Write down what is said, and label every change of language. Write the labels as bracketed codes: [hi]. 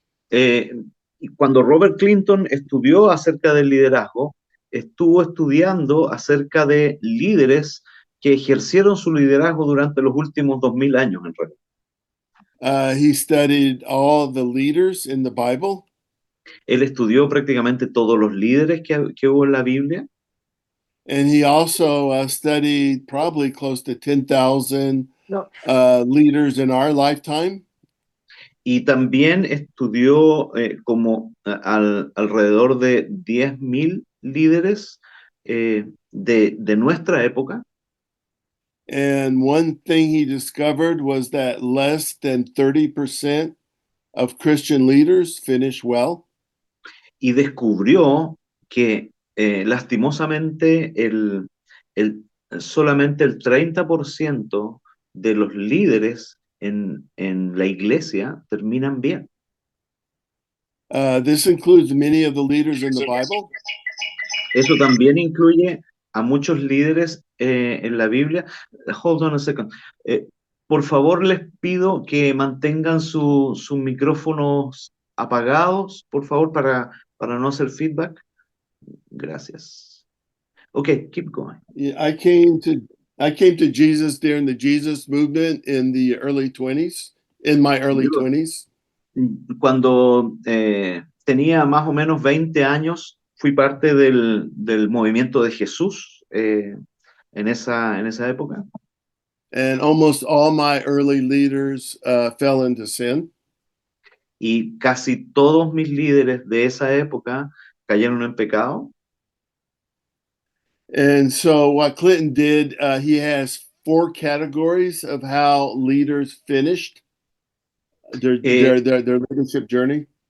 [es] Y cuando Robert Clinton estudió acerca del liderazgo, estuvo estudiando acerca de líderes que ejercieron su liderazgo durante los últimos 2000 años, en realidad. [en] He studied all the leaders in the Bible. [es] Él estudió prácticamente todos los líderes que hubo en la Biblia. [en] And he also studied probably close to 10,000 [es] No. [en] leaders in our lifetime. [es] Y también estudió alrededor de 10.000 líderes de nuestra época. [en] And one thing he discovered was that less than 30% of Christian leaders finish well. [es] Y descubrió que lastimosamente solamente el 30% de los líderes en la iglesia terminan bien. [en] This includes many of the leaders in the Bible. [es] Eso también incluye a muchos líderes en la Biblia. [en] Hold on a second. [es] Por favor, les pido que mantengan sus micrófonos apagados, por favor, para no hacer feedback. [en] Gracias. Okay, keep going. Yeah, I came to Jesus during the Jesus movement in the early 20s, in my early 20s. [es] Cuando tenía más o menos 20 años, fui parte del movimiento de Jesús en esa época. [en] And almost all my early leaders fell into sin. [es] Y casi todos mis líderes de esa época cayeron en pecado. [en] And so what Clinton did, he has 4 categories of how leaders finished their leadership journey.